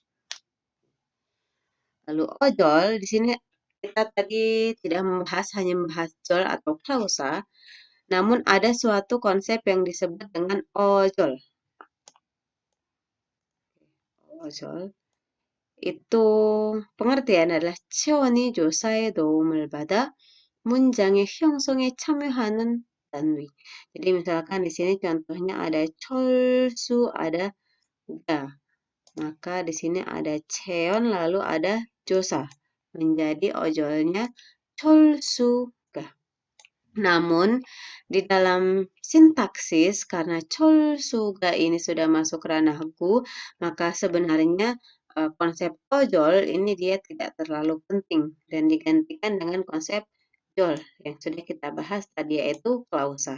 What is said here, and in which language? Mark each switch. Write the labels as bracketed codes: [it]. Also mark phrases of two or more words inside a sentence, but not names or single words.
[id] Lalu ojol di sini kita tadi tidak membahas hanya membahas jol atau klausa, namun ada suatu konsep yang disebut dengan ojol. Ojol itu pengertian adalah [ko] 체원이 조사에 도움을 받아 문장의 형성에 참여하는 단위. [id] Jadi misalkan di sini contohnya ada 철수, ada ga. Maka di sini ada cheon lalu ada josa. Menjadi ojolnya 철수가. Namun di dalam sintaksis karena 철수가 ini sudah masuk ranah gu, maka sebenarnya konsep ojol ini dia tidak terlalu penting dan digantikan dengan konsep jol yang sudah kita bahas tadi yaitu klausa.